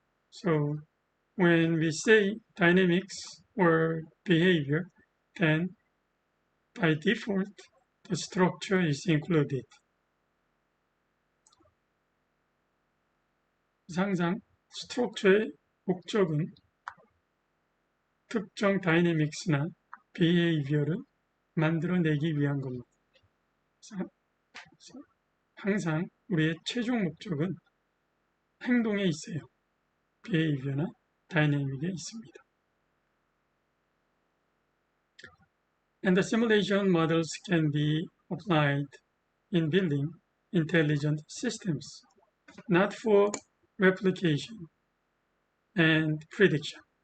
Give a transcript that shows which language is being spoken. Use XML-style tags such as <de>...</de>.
<en>So when we say dynamics or behavior, then by default, the structure is included.</en> <ko>항상 스트럭처의 목적은 특정 다이내믹스나 비헤이비어를 만들어내기 위한 겁니다. 항상 우리의 최종 목적은 행동에 있어요. 비헤이비어나 다이내믹에 있습니다.</ko> <en>And the simulation models can be applied in building intelligent systems, not for replication and prediction.</en>